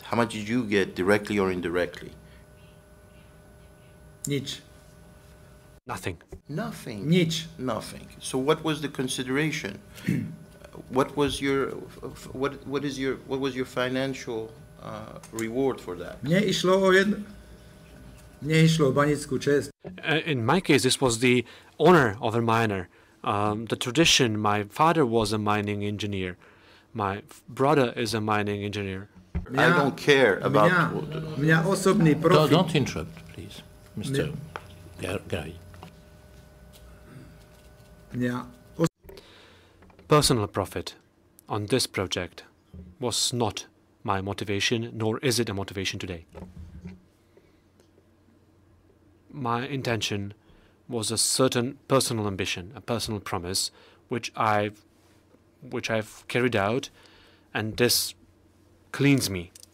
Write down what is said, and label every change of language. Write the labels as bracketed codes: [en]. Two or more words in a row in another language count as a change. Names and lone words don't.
[en] How much did you get directly or indirectly? [sk] Nič. [en] Nothing. Nothing. [sk] Nič. [en] Nothing. So what was the consideration? What was your financial reward for that? [sk] Mne išlo o banickú česť. [en] In my case, this was the honor of a miner. The tradition, my father was a mining engineer. My brother is a mining engineer. I don't care about... [sk] Mňa osobný profit... [en] Don't interrupt, please, Mr. Gary. Personal profit on this project was not my motivation, nor is it a motivation today. My intention was a certain personal ambition, a personal promise, which I've carried out, and this cleans me.